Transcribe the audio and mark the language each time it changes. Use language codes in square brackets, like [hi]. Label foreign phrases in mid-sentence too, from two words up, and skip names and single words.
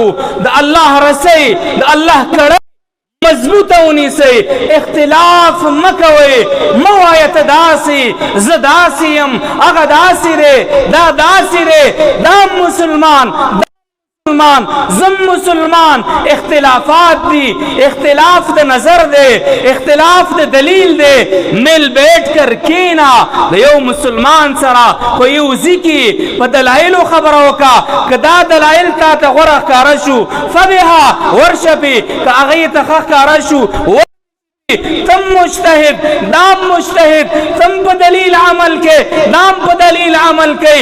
[ps] د الله رسۍ، د الله کړه مضبوطه ونیسئ، اختلاف مه کوئ. مه وایه ته داسې، زه داسې یم، هغه داسې دی، دا داسې دی، دا مسلمان، زم مسلمان. اختلافات دی، اختلاف د نظر دی، اختلاف د دلیل دی. [ur] مل بیٹھ کر [ps] کینا د یو مسلمان سره په یو ځای کې په دلایلو خبره وکړه. که دا دلایل تا ته غوره ښکاره شو فبها ورشه پې، که هغې ته ښه ښکاره شو تم مجتهد، دام مجتهد، تم په دلیل عمل کې، دام په دلیل عمل کوي.